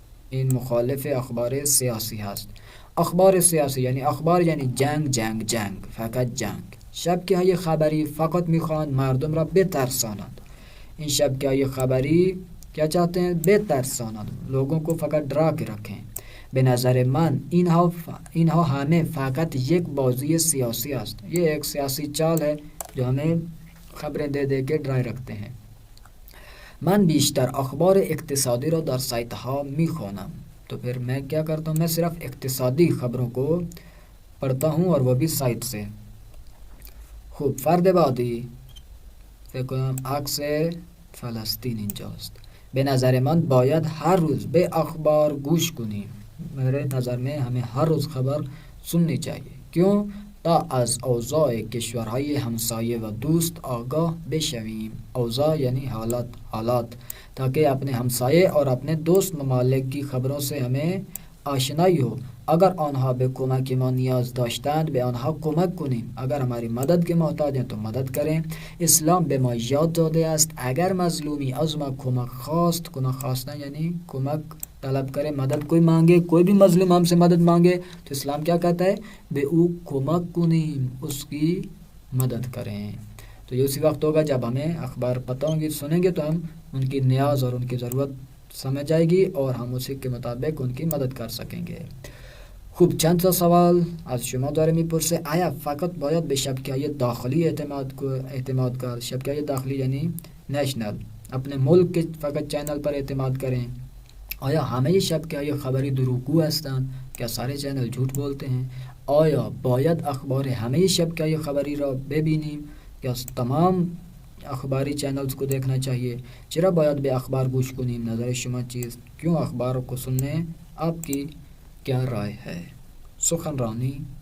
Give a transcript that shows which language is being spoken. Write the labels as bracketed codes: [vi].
[fa] این مخالف اخبار سیاسی هست. اخبار سیاسی یعنی اخبار یعنی جنگ، فقط جنگ. شبکه های خبری فقط میخوان مردم را بترسانند. این شبکه های خبری [ur] کیا چاہتے ہیں؟ بترسانند، لوگوں کو فقط ڈرا کے رکھیں. [fa] به نظر من اینها همه فقط یک بازی سیاسی است. [ur] یہ ایک سیاسی چال ہے جو ہمیں خبریں دے کے ڈرائے رکھتے ہیں. [fa] من بیشتر اخبار اقتصادی رو در سایت ها میخوانم. [ur] تو پھر میں کیا کرتا ہوں؟ میں صرف اقتصادی خبروں کو پڑھتا ہوں اور وہ بھی سایت سے. [fa] خوب. فرد بعدی. فکر کنم عکس فلسطین اینجاست. به نظر من باید هر روز به اخبار گوش کنیم. [ur] میرے نظر میں ہمیں ہر روز خبر سننی چاہیے. کیوں؟ [fa] تا از اوضاع کشورهای همسایه و دوست آگاه بشویم. اوضاع یعنی حالات [ur] تاکہ اپنے ہمسایے اور اپنے دوست ممالک کی خبروں سے ہمیں آشنائی ہو. [fa] اگر آنها به کمک ما نیاز داشتند به آنها کمک کنیم. [ur] اگر ہماری مدد کے محتاج ہیں تو مدد کریں. [fa] اسلام به ما یاد داده است اگر مظلومی از ما کمک خواستن [ur] یعنی کمک طلب کرے، مدد کوئی مانگے، کوئی بھی مظلوم ہم سے مدد مانگے تو اسلام کیا کہتا ہے؟ [fa] بے او کمک کنیم، [ur] اس کی مدد کریں. تو یہ اسی وقت ہوگا جب ہمیں اخبار پتہ ہوں گی، سنیں گے تو ہم ان کی نیاز اور ان کی ضرورت سمجھ آئے گی اور ہم اسی کے مطابق ان کی مدد کر سکیں گے. [fa] خوب. چند تا سوال از شما داره میپرسه. آیا فقط باید به شبکه‌های داخلی اعتماد کرد؟ شبکه‌های داخلی یعنی نیشنل، [ur] اپنے ملک کے فقط چینل پر اعتماد کریں. [fa] آیا همه شبکه‌های خبری دروغگو هستند؟ [ur] کیا سارے چینل جھوٹ بولتے ہیں؟ [fa] آیا باید اخبار همه شبکه‌های خبری را ببینیم یا [ur] تمام اخباری چینلز کو دیکھنا چاہیے؟ [fa] چرا باید به اخبار گوش کنیم؟ نظر شما چیست؟ [ur] کیوں اخبار کو سننے آپ کی کیا رائے ہے؟ [fa] سخنرانی.